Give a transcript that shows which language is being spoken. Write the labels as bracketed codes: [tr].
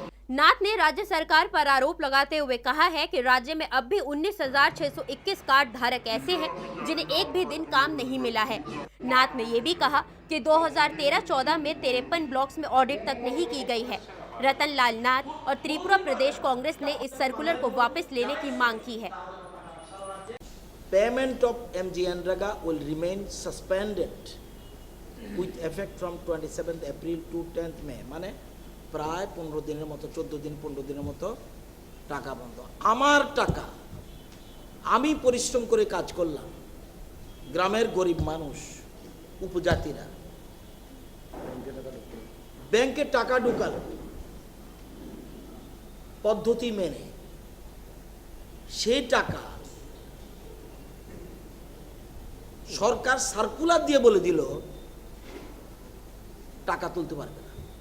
[hi] नाथ ने राज्य सरकार पर आरोप लगाते हुए कहा है कि राज्य में अब भी 19,621 कार्ड धारक ऐसे हैं जिन्हें एक भी दिन काम नहीं मिला है। नाथ ने ये भी कहा कि 2013-14 में 53 ब्लॉक्स में ऑडिट तक नहीं की गई है। रतनलाल नाथ और त्रिपुरा प्रदेश कांग्रेस ने इस सर्कुलर को वापस लेने की मांग की है। [en] Payment of MGNREGA will remain suspended with effect from 27th April to 10th May, [bn] মানে প্রায় 15 দিনের মতো, 14 দিন 15 দিনের মতো টাকা বন্ধ। আমার টাকা আমি পরিশ্রম করে কাজ করলাম, গ্রামের গরিব মানুষ, উপজাতিরা ব্যাংকে টাকা ঢুকাল পদ্ধতি মেনে, সেই টাকা সরকার সার্কুলার দিয়ে বলে দিল টাকা তুলতে পারবে না।